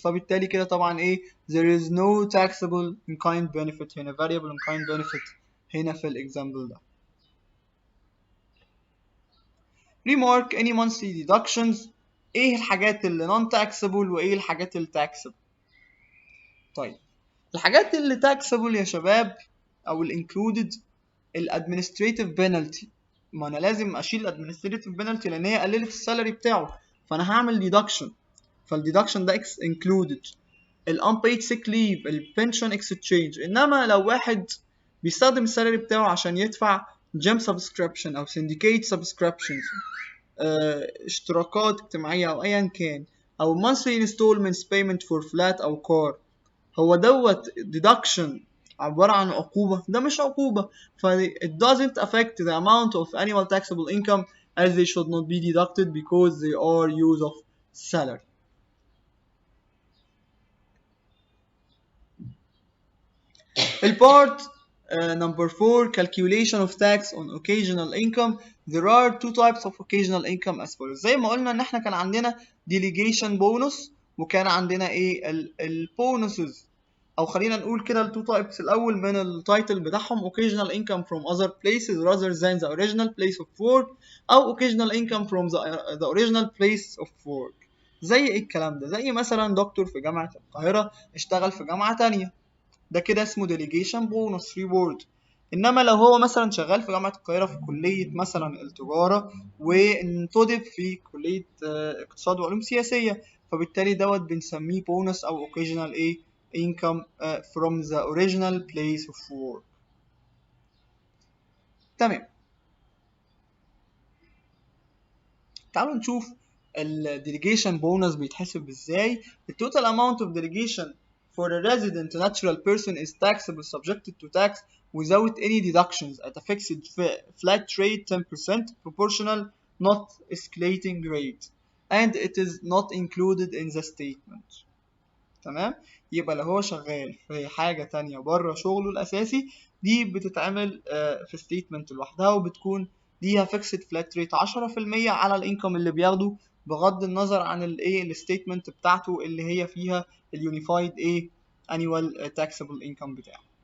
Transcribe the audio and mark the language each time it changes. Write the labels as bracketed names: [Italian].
[Arabic] فبالتالي كده طبعا ايه [English] there is no taxable in kind benefit هنا variable in kind benefit هنا في example ده. Remark any monthly deductions. [Arabic] ايه الحاجات اللي non taxable وايه الحاجات اللي taxable. طيب الحاجات اللي taxable يا شباب او ال included ال [English] administrative penalty. [Arabic] ما انا لازم اشيل ال [English] administrative penalty [Arabic] لان هي قللت السالري بتاعه فانا هعمل deduction فالdeduction ده included ال [English] unpaid sick leave [Arabic] ال [English] pension exchange. [Arabic] انما لو واحد بيستخدم السالري بتاعه عشان يدفع [English] gym subscription [Arabic] او [English] syndicate subscriptions [Arabic] اشتراكات اجتماعية او ايا كان او [English] monthly installments payment for flat [Arabic] او car هو دوت deduction عبارة عن عقوبة. ده مش عقوبة ف [English] it doesn't affect the amount of annual taxable income as they should not be deducted because they are use of salary. Part number 4 calculation of tax on occasional income. There are two types of occasional income as follows. [Arabic] زي ما قلنا ان احنا كان عندنا delegation bonus وكان عندنا ايه البونسز او خلينا نقول كده التو تايبس الاول من التايتل بتاعهم [English] occasional income from other places rather than the original place of work او occasional income from the original place of work. [Arabic] زي ايه الكلام ده؟ زي مثلا دكتور في جامعة القاهرة اشتغل في جامعة تانية ده كده اسمه [English] delegation bonus reward. [Arabic] انما لو هو مثلا شغال في جامعة القاهرة في كلية مثلا التجارة وانتدب في كلية اقتصاد وعلوم سياسية فبالتالي دوت بنسميه بونس او [English] occasional ايه income from the original place of work. [Arabic] تمام تعالوا نشوف ال delegation bonus بيتحسب ازاي. [English] The total amount of delegation for a resident natural person is taxable subjected to tax without any deductions at a fixed flat rate 10% proportional not escalating rate and it is not included in the statement. [Arabic] تمام يبقى لو هو شغال في حاجة تانية بره شغله الأساسي دي بتتعمل في statement لوحدها وبتكون ليها [English] fixed flat rate [Arabic] 10% على الانكم اللي بياخده بغض النظر عن الايه الستيتمنت بتاعته اللي هي فيها اليونيفايد ايه [English] annual taxable income [Arabic] بتاعه.